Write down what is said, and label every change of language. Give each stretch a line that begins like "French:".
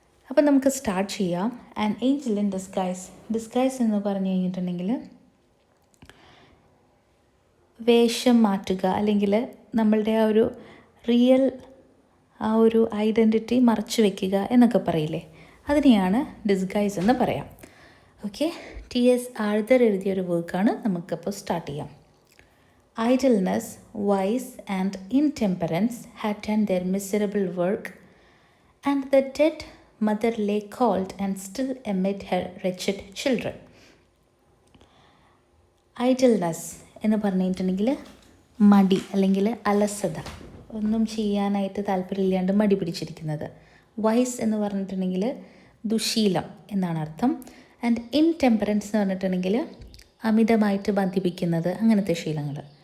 Malayalam: അപ്പോൾ നമുക്ക് സ്റ്റാർട്ട് ചെയ്യാം. ആൻ ഏഞ്ചൽ ഇൻ ഡിസ്ഗൈസ് എന്ന് പറഞ്ഞു കഴിഞ്ഞിട്ടുണ്ടെങ്കിൽ വേഷം മാറ്റുക, അല്ലെങ്കിൽ നമ്മളുടെ ആ ഒരു റിയൽ ആ ഒരു ഐഡൻറ്റിറ്റി മറച്ചു വയ്ക്കുക എന്നൊക്കെ പറയില്ലേ, അതിനെയാണ് ഡിസ്ഗൈസ് എന്ന് പറയാം. Okay, T.S. ആഴ്തർ എഴുതിയൊരു വർക്കാണ്. നമുക്കപ്പോൾ സ്റ്റാർട്ട് ചെയ്യാം.
English: Idleness, vice and intemperance had done their miserable work, and the dead mother lay cold and still amid her wretched children.
Malayalam: Idleness എന്ന് പറഞ്ഞിട്ടുണ്ടെങ്കിൽ മടി അല്ലെങ്കിൽ അലസത, ഒന്നും ചെയ്യാനായിട്ട് താല്പര്യമില്ലാണ്ട് മടി പിടിച്ചിരിക്കുന്നത്. വൈസ് എന്ന് പറഞ്ഞിട്ടുണ്ടെങ്കിൽ ദുശീലം എന്നാണ് അർത്ഥം. ആൻഡ് ഇൻടെമ്പറൻസ് എന്ന് പറഞ്ഞിട്ടുണ്ടെങ്കിൽ അമിതമായിട്ട് ബന്ധിപ്പിക്കുന്നത്, അങ്ങനത്തെ ശീലങ്ങൾ.